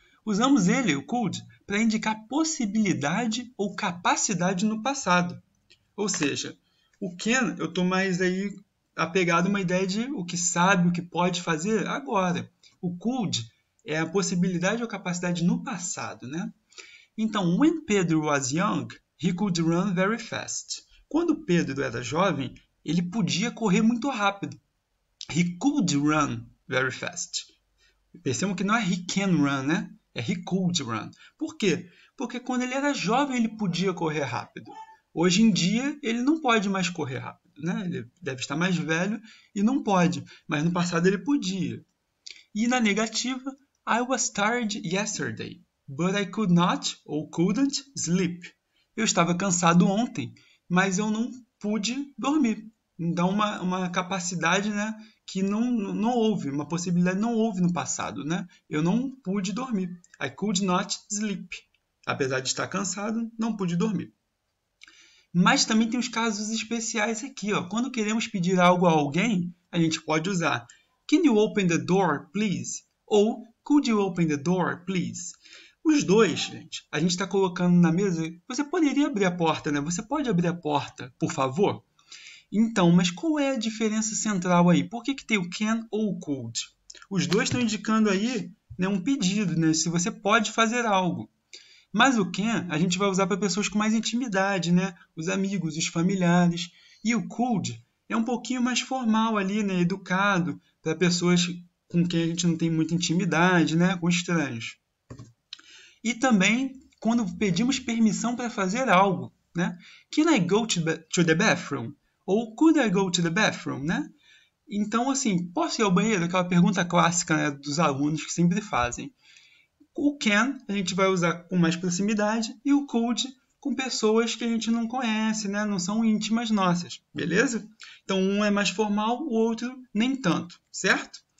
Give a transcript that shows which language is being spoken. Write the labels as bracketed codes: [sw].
[pt] Usamos ele, o could, para indicar possibilidade ou capacidade no passado. Ou seja, o can, eu estou mais aí apegado a uma ideia de o que sabe, o que pode fazer agora. O could é a possibilidade ou capacidade no passado, né? [en] Então, when Pedro was young, he could run very fast. [pt] Quando Pedro era jovem, ele podia correr muito rápido. [en] He could run very fast. [pt] Percebam que não é [en] he can run, né? É he could run. [pt] Por quê? Porque quando ele era jovem, ele podia correr rápido. Hoje em dia, ele não pode mais correr rápido, né? Ele deve estar mais velho e não pode. Mas no passado ele podia. E na negativa, [en] I was tired yesterday, but I could not ou couldn't sleep. [pt] Eu estava cansado ontem, mas eu não pude dormir. Então, uma capacidade, né, que não houve, uma possibilidade não houve no passado, né? Eu não pude dormir. [en] I could not sleep. [pt] Apesar de estar cansado, não pude dormir. Mas também tem os casos especiais aqui, ó. Quando queremos pedir algo a alguém, a gente pode usar [en] Can you open the door, please? Ou Could you open the door, please? [pt] Os dois, gente, a gente está colocando na mesa. Você poderia abrir a porta, né? Você pode abrir a porta, por favor? Então, mas qual é a diferença central aí? Por que tem o can ou o could? Os dois estão indicando aí, né, um pedido, né, se você pode fazer algo. Mas o can a gente vai usar para pessoas com mais intimidade, né? Os amigos, os familiares. E o could é um pouquinho mais formal ali, né, educado, para pessoas com quem a gente não tem muita intimidade, né, com estranhos. E também quando pedimos permissão para fazer algo, né? [en] Can I go to the bathroom? Ou could I go to the bathroom, né? [pt] Então, assim, posso ir ao banheiro? Aquela pergunta clássica, né, dos alunos que sempre fazem. O can a gente vai usar com mais proximidade e o could com pessoas que a gente não conhece, né? Não são íntimas nossas, beleza? Então, um é mais formal, o outro nem tanto, certo?